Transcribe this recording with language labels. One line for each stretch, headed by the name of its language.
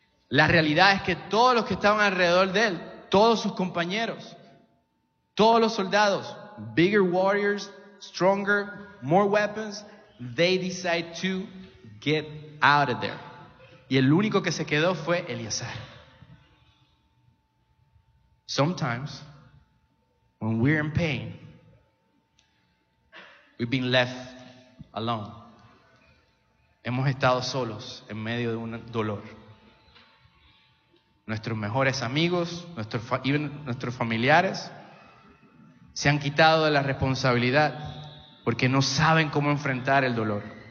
Spanish: La realidad es que todos los que estaban alrededor de él, todos sus compañeros, todos los soldados,
English: bigger warriors, stronger, more weapons, they decide to get out of there.
Spanish: Y el único que se quedó fue Eleazar.
English: Sometimes, when we're in pain, we've been left alone.
Spanish: Hemos estado solos en medio de un dolor. Nuestros mejores amigos, nuestros familiares, se han quitado de la responsabilidad porque no saben cómo enfrentar el dolor.